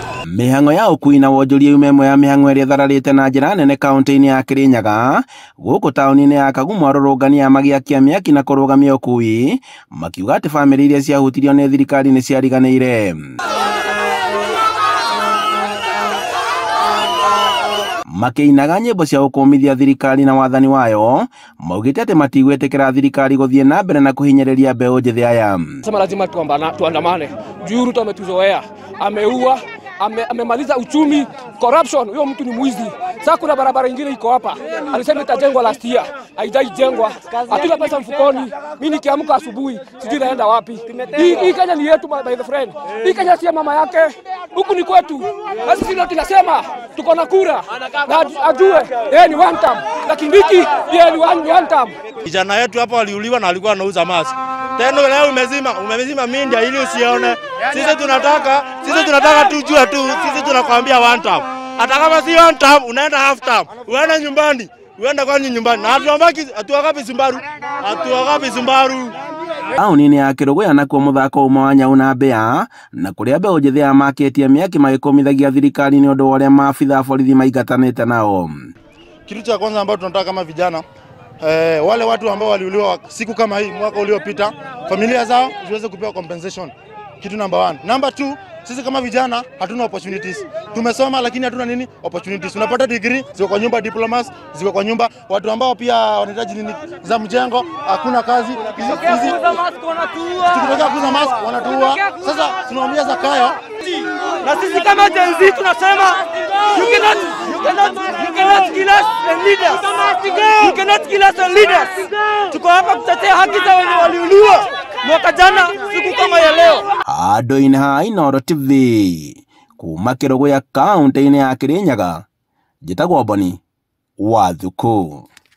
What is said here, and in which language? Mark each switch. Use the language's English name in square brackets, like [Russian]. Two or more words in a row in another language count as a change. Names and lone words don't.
[Kikuyu] Mihango ya ukui na wonjoria imwe ya mihango iria thararite na njira nene kaunti-ini ya Kirinyaga guku tauni-ini ya Kagumo arũrũngani magiakia miaki na kũrũgamia ukui makiuga ati famĩlĩ iria ciahutirio ni thirikari ni ciariganĩire. Makiinaga nyĩmbo cia gũkũmithia thirikari na wathani wayo maugite ati matigwĩtĩkĩra thirikari gũthiĩ na mbere na kuhinyereria mbeũ njĩthĩ aya. [Swahili] Sema lazima tuandamane. Juu Ruto ametuzoea, ameua, amemaliza uchumi, corruption. Huyo mtu ni mwizi. Sasa kuna barabara nyingine iko hapa, alisema itajengwa [English] last year, [Swahili] haijajengwa. Hatuna pesa mfukoni. Mimi nikiamka asubuhi sijui naenda wapi. Hii Kenya ni yetu [English] by the friend. [Swahili] Hii Kenya si mama yake. Huku ni kwetu. Sasa sisi tunasema tuko na kura. Na ajue yeye ni [English] one term, [Swahili] lakini hiki yeye ni [English] one term. [Swahili] Kijana yetu hapa waliuliwa na alikuwa anauza mask. Tena leo umezima media ili usione. Sisi tunataka tujue tu. Sisi tunakwambia [English] one term. [Swahili] Hata kama si [English] one term [Swahili] unaenda [English] half term. [Swahili] Uende nyumbani. Uende kwa nyumbani. Na hatuwagapi Sumbaru. [Kikuyu] Tauni-ini ya Kiruguya nakuo muthako umwe wa nyau na mbĩa na kuria mbeũ njĩthĩ ya maketie miaki magĩkũmithagia thirikari ni ũndũ ũrĩa maabitha borithi maingatanĩte nao. [Swahili] Kitu cha kwanza ambacho tunataka kama vijana wale watu ambao waliuliwa siku kama hii mwaka uliopita, familia zao ziweze kupewa compensation. Kitu number 1. Number 2, sisi kama vijana hatuna opportunities. Tumesoma lakini hatuna nini opportunities. Unapata degree, ziko kwa nyumba, diplomas ziko kwa nyumba, watu ambao pia wanahitaji nini za mjengo, hakuna kazi. Tukitaka kuuza mask wanatuua. Sasa tunawaambia Zakayo, na sisi kama Gen Z tunasema [English] you cannot kill us and leaders. You cannot kill us and leaders. [Swahili] Tuko hapa kutetea haki za wenye waliuliwa mwaka jana siku kama ya leo. [Kikuyu] Andũ-inĩ ha Inooro TV kuma Kiruguya kaunti-inĩ ya Kirinyaga njĩtagwo Boni Wathuku.